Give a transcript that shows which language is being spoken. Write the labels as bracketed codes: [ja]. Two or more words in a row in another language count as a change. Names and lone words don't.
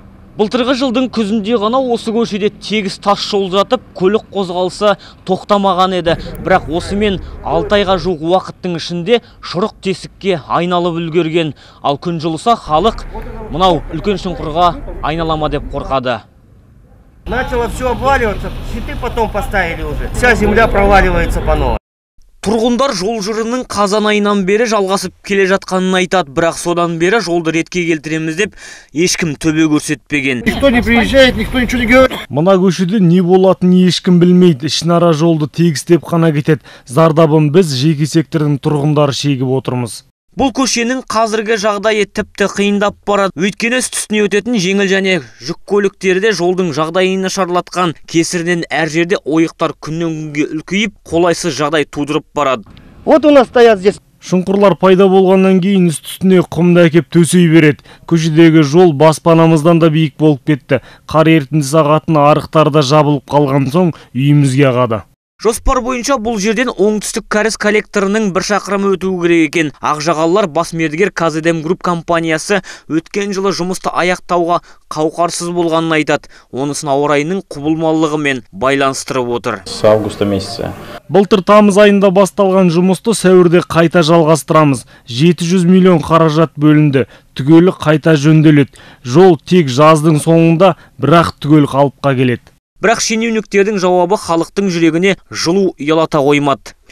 [kk] Былтырғы жылдың күзінде ғана осы көшеде тегіс тас жол жатып, көлік қозғалысы тоқтамаған еді. Бірақ осымен 6 айға жуық уақыттың ішінде шұрық тесікке айналып үлгерген. Ал күн жылыса халық мынау үлкен шұңқырға айналама деп қорқады. [ru] Начало все обваливаться, щиты потом поставили уже. Вся земля проваливается по новой. [kk] Тұрғындар жол жырының қазан айынан бері жалғасып келе жатқанын айтады, бірақ содан бері жолды ретке келтіреміз деп ешкім төбе көрсетпеген. [ru] Никто не приезжает, никто ничего не говорит. [kk] Мына көшеде не болатынын ешкім білмейді. Ішінара жолды тегістеп қана кетеді. Зардабын біз жеке сектордың тұрғындары шегіп отырмыз. Бұл көшенің қазіргі жағдайы тіпті қиындап барады. Өйткені үстіне өтетін жеңіл және жүк көліктері де жолдың жағдайын нашарлатқан кесірінен әр жерде ойықтар күннен күнге үлкейіп, қолайсыз жағдай тудырып барады. [ru] Вот у нас стоят здесь. [kk] Шұңқырлар пайда болғаннан кейін үстіне құмды әкеп төсей береді. Көшедегі жол баспанамыздан да биік болып кетті. Қар ерітінді сағатын арықтарда жабылып қалған соң үйімізге ағады. Жоспар бойынша бұл жерден оңтүстік кәріз коллекторының 1 шақырымы өтуі керек екен. Ақжағалылар бас мердігер Казедем Груп компаниясы өткен жылы жұмысты аяқтауға қауқарсыз болғанын айтады. Онысын ауа райының құбылмалылығымен байланыстырып отыр. [ru] С августа месяца. [kk] Былтыр тамыз айында басталған жұмысты сәуірде қайта жалғастырамыз. 700 миллион қаражат бөлінді. Түгелі қайта жөнделеді. Жол тек жаздың соңында, бірақ түгел қалыпқа келеді. Бірақ шенеуніктердің жауабы халықтың жүрегіне жылу ұялата қоймады.